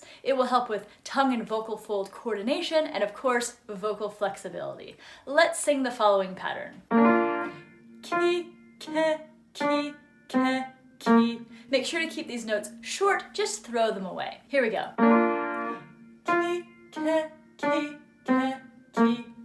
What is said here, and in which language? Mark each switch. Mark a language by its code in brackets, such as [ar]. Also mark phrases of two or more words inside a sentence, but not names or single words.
[en] It will help with tongue and vocal fold coordination and, of course, vocal flexibility. Let's sing the following pattern. Ki, ke, ki, ke, ki. Make sure to keep these notes short, just throw them away. Here we go. Ki, ke, ki, ke, ki.